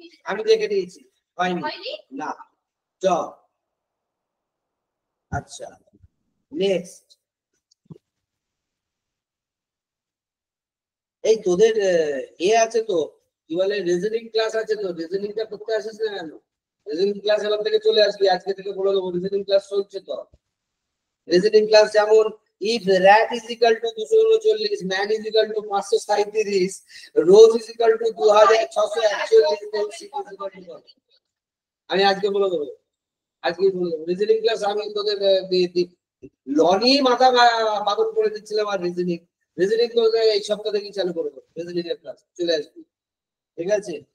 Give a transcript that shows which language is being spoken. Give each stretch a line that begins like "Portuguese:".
Bangla: আমি দেখে দিয়েছি, হয়নি না। চ আচ্ছা নেক্সট, এই তোদের আছে তো কি বলে রিজনিং ক্লাস আছে তো, রিজনিংটা করতে আসিস না কেন? রিজনিং ক্লাস এবার থেকে চলে আসবি, আজকে থেকে বলে দেবো রিজনিং ক্লাস চলছে তো। রিজনিং ক্লাস যেমন
English: if rat is equal to 239, man is equal to 537, rose is equal to 2641, then sheep is equal to what?
Bangla: আমি আজকে বলে দেবো, আজকে বলে দেবো রিজনিং ক্লাস। আমি তোদের লনি মাথা পাগল করে দিচ্ছিলাম, আর রিজনিং তোদের এই সপ্তাহ থেকেই চালু করে দেবো, রিজনিং এর ক্লাস চলে আসবি, ঠিক আছে?